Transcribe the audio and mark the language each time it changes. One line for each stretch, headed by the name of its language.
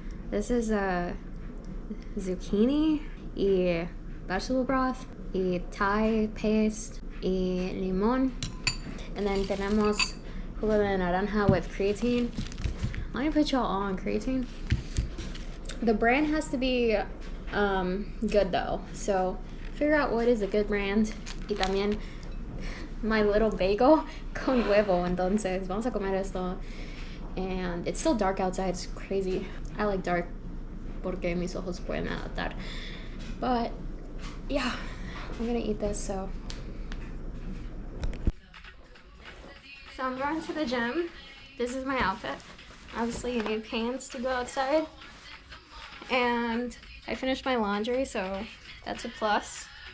English: This is a zucchini y vegetable broth y Thai paste y limon. And then
Spanish: tenemos jugo de naranja
English: with creatine. Let me put y'all on creatine. The brand has to be good though. So figure out what is a good brand.
Spanish: Y también
English: my little bagel
Spanish: con huevo. Entonces vamos a comer esto.
English: And it's still dark outside. It's crazy. I like dark
Spanish: porque mis ojos pueden adaptar.
English: But yeah, I'm gonna eat this. So I'm going to the gym. This is my outfit. Obviously you need pants to go outside. And I finished my laundry, so that's a plus.